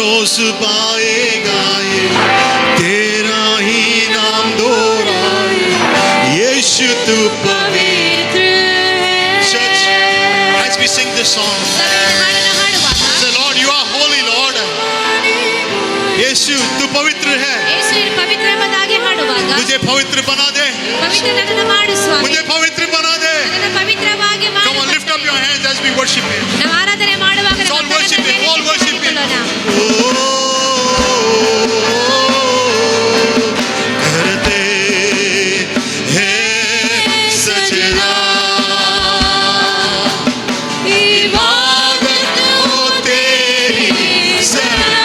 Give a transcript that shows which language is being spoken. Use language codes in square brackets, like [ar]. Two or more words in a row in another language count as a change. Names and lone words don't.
[hi] रोज पाए गाए, तेरा ही नाम दोहराए, यीशु तू पवित्र है। [en] Church, as we sing this song, say, Lord, you are holy, Lord. [hi] यीशु तू पवित्र है, [kn] ಪವಿತ್ರ ಎಂಬುದಾಗಿ ಹಾಡುವಾಗ [hi] मुझे पवित्र बना दे, [kn] ಪವಿತ್ರ ನನ್ನನ್ನು ಮಾಡು ಸ್ವಾಮಿ, [hi] मुझे पवित्र बना दे. [kn] ನನ್ನನ್ನು ಪವಿತ್ರವಾಗಿ ಮಾಡು. [en] Come on, lift up your hands as we worship Him. [kn] ನಾವು ಆರಾಧನೆ ಮಾಡುವಾಗ ನಮ್ಮ [en] All worship Him, all worship Him. [hi] करते हैं सजना, इबादत हो तेरी सना.